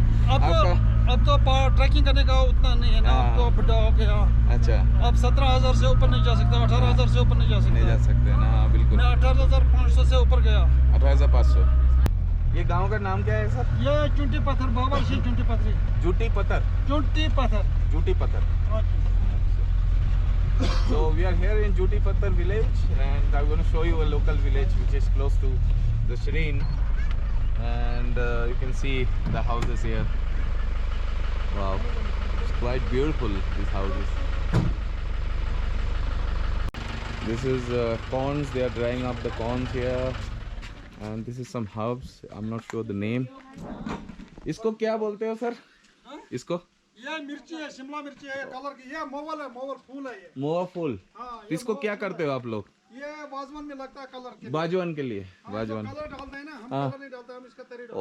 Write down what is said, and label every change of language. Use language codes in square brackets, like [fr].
[hi] अब तो ट्रैकिंग करने का उतना नहीं है ना, अब तो बुढ़ा हो गया। अच्छा, अब 17,000 से ऊपर नहीं जा सकता, 18,000 से ऊपर नहीं जा सकता। नहीं जा सकते ना, हाँ बिल्कुल। मैं 18,500 से ऊपर गया। 18,500। ये गांव का नाम क्या है सर? ये चुंटी पत्थर, बाबर सिंह चुंटी पत्थरी। जूटी पत्थर। चुंटी पत्थर। जूटी पत्थर। [en] So we are here in Juti Patthar village, and I'm going to show you a local village which is close to the Shireen, and you can see the houses here. Wow, it's quite beautiful, these houses. This is corns. They are drying up the corns here, and this is some herbs. I'm not sure the name. [hi] इसको क्या बोलते हो sir? इसको? ये मिर्ची है, शिमला मिर्ची है, कलर की। ये मोवल है, मोवल फूल है ये। मोवा फूल। हाँ, इसको क्या करते हो आप लोग? ये बाजवन में लगता है कलर के। बाजवान के लिए। बाजवान। कलर डालते हैं ना, हम हाँ। कलर नहीं डालते, हम इसका तरी डालते